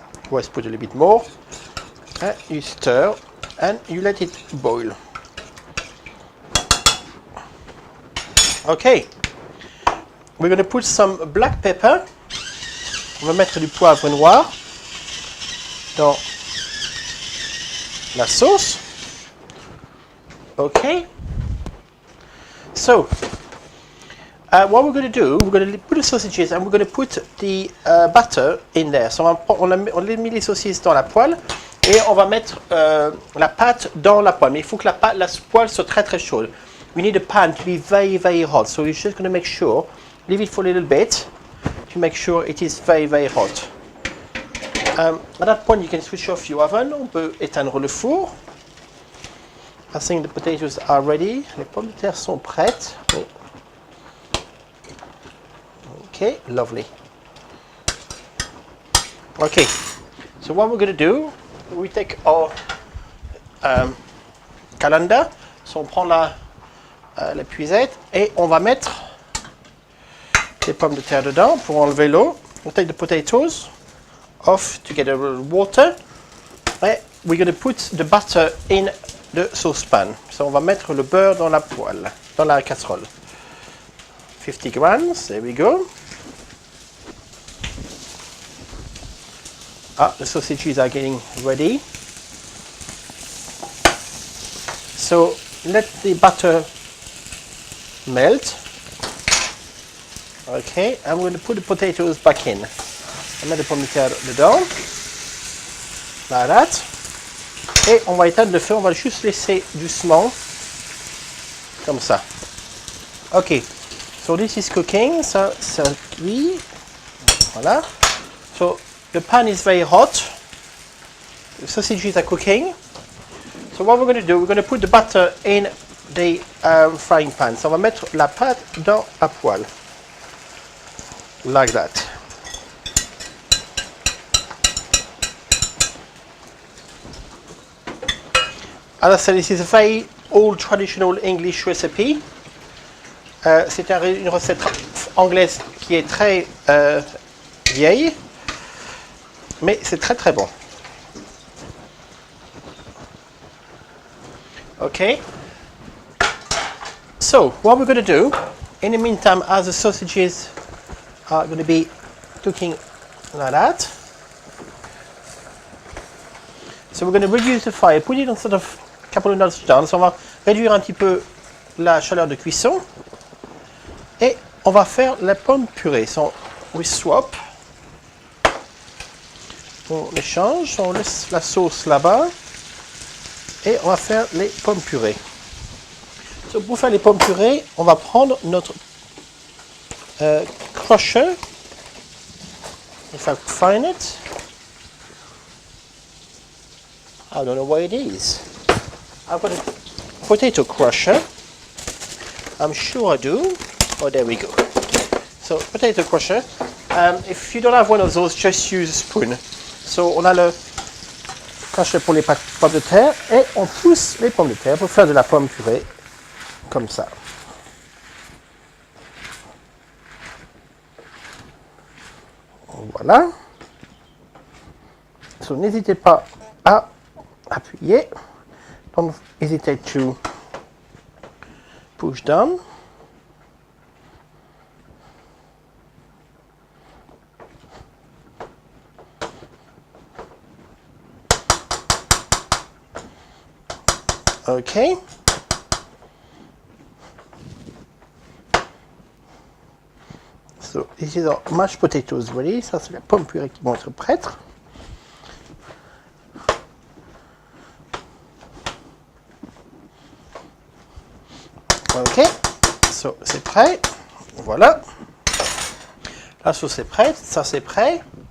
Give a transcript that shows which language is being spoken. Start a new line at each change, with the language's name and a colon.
English: Let's put a little bit more. And you stir and you let it boil. Okay. We're going to put some black pepper.
French: On va mettre du poivre noir dans la sauce. Okay.
English: So, what we're going to do, we're going to put the sausages and we're going to put the butter in there.
French: So on a mis les saucisses dans la poêle et on va mettre la pâte dans la poêle. Mais il faut que la poêle soit très très chaude.
English: We need the pan to be very very hot. So we're just going to make sure, leave it for a little bit to make sure it is very very hot. At that point you can switch off your oven.
French: On peut éteindre le four.
English: I think the potatoes are ready.
French: Les pommes de terre sont prêtes.
English: Okay, lovely. Okay, so what we're going to do, we take our calendar.
French: So on prend la puisette et on va mettre les pommes de terre dedans pour enlever l'eau.
English: We'll take the potatoes off together with water. And we're going to put the butter in the saucepan.
French: So on va mettre le beurre dans la poêle, dans la casserole.
English: 50 grams, there we go. The sausages are getting ready. So let the butter melt. Okay, I'm going to put the potatoes back in.
French: On met les pommes de terre dedans.
English: Like that.
French: Et on va éteindre le feu, on va juste laisser doucement. Comme ça.
English: Ok. So this is cooking.
French: Ça cuit. Voilà.
English: So the pan is very hot. The sausages are cooking. So what we're going to do, we're going to put the butter in the frying pan.
French: So on va mettre la pâte dans la poêle.
English: Like that. As I said, this is a very old traditional English recipe.
French: C'est une recette anglaise qui est très vieille, mais c'est très très bon. Okay.
English: So what we're going to do, in the meantime, as the sausages are going to be cooking like that. So we're going to reduce the fire, put it on sort of a couple of notches down.
French: So on va réduire un petit peu la chaleur de cuisson. Et on va faire la pomme purée.
English: So we swap.
French: On échange, on laisse la sauce là-bas. Et on va faire les pommes purées. So pour faire les pommes purées, on va prendre notre crusher,
English: if I could find it. I don't know where it is. I've got a potato crusher. I'm sure I do. Oh, there we go. So, potato crusher. If you don't have one of those, just use a spoon.
French: So, on a le crusher pour les pommes de terre et on pousse les pommes de terre pour faire de la pomme purée comme ça. Voilà. So, n'hésitez pas à appuyer.
English: Don't hesitate to push down. Okay. So, this is our mashed potatoes ready.
French: Ça, c'est la pomme purée qui vont être prêtes. Ok. So, c'est prêt. Voilà. La sauce est prête. Ça, c'est prêt.